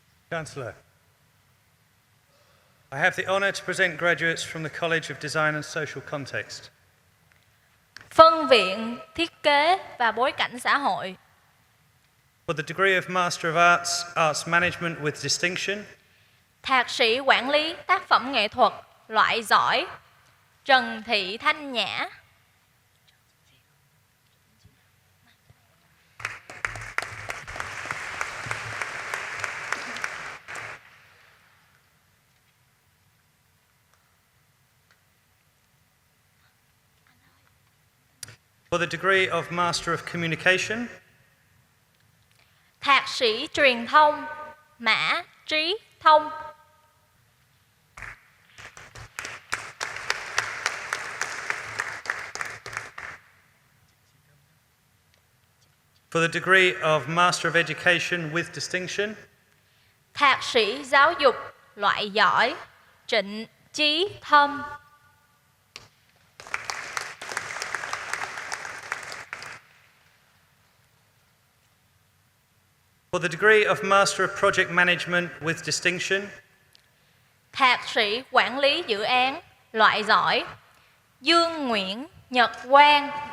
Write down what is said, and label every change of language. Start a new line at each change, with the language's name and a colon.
English: Chancellor, I have the honour to present graduates from the College of Design and Social Context.
Vietnamese: Phân viện Thiết kế và Bối cảnh xã hội.
English: For the degree of Master of Arts, Arts Management with Distinction,
Vietnamese: Thạc sĩ Quản lý Tác phẩm nghệ thuật loại giỏi Trần Thị Thanh Nhã.
English: for the degree of Master of Communication,
Vietnamese: Thạc sĩ Truyền thông Mã Trí Thông.
English: for the degree of Master of Education with Distinction,
Vietnamese: Thạc sĩ Giáo dục loại giỏi Trịnh Chí Thâm.
English: for the degree of Master of Project Management with Distinction,
Vietnamese: Thạc sĩ Quản lý dự án loại giỏi Dương Nguyễn Nhật Quang.